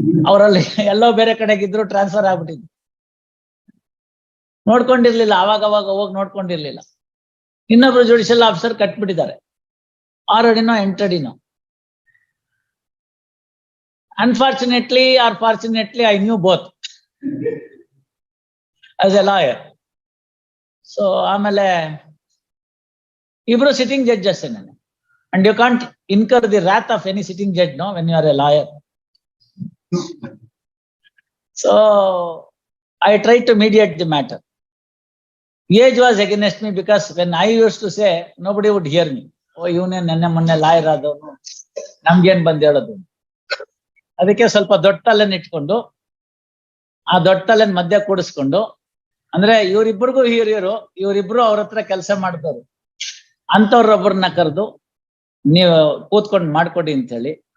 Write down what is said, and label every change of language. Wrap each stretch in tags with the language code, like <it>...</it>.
<kn>ಅವರಲ್ಲಿ ಎಲ್ಲೋ ಬೇರೆ ಕಡೆಗಿದ್ರು ಟ್ರಾನ್ಸ್ಫರ್ ಆಗ್ಬಿಟ್ಟಿದ್ರು. ನೋಡ್ಕೊಂಡಿರ್ಲಿಲ್ಲ, ಅವಾಗ ಹೋಗಿ ನೋಡ್ಕೊಂಡಿರ್ಲಿಲ್ಲ. ಇನ್ನೊಬ್ರು judicial officer ಕಟ್ಬಿಟ್ಟಿದ್ದಾರೆ 6 ಅಡಿನೋ 8 ಅಡಿನೋ.</kn> <en>Unfortunately or fortunately, I knew both as a lawyer.</en> <kn>So ಆಮೇಲೆ ಇಬ್ರು ಸಿಟ್ಟಿಂಗ್ ಜಡ್ಜಸ್ ನಾನು.</kn> <en>And you can't incur the wrath of any sitting judge, no, when you are a lawyer. So I tried to mediate the matter. Age was against me because when I used to say, nobody would hear me.</en> <kn>Oh, ಇವನೇ ನೆನ್ನೆ ಮೊನ್ನೆ lawyer ಆದವನು, ನಮ್ಗೇನ್ ಬಂದ್ ಹೇಳೋದು. ಅದಕ್ಕೆ ಸ್ವಲ್ಪ ದೊಡ್ಡ ತಲೆನ್ ಇಟ್ಕೊಂಡು ಆ ದೊಡ್ಡ ತಲೆನ್ ಮಧ್ಯ ಕೂಡಿಸ್ಕೊಂಡು, ಅಂದ್ರೆ ಇವರಿಬ್ಬರಿಗೂ ಹಿರಿಯರು, ಇವರಿಬ್ರು ಅವ್ರ ಹತ್ರ ಕೆಲಸ ಮಾಡ್ತಾರೆ ಅಂತವ್ರೊಬ್ಬರನ್ನ ಕರೆದು ನೀವು ಕೂತ್ಕೊಂಡು ಮಾಡ್ಕೊಡಿ ಅಂತ ಹೇಳಿ.</kn>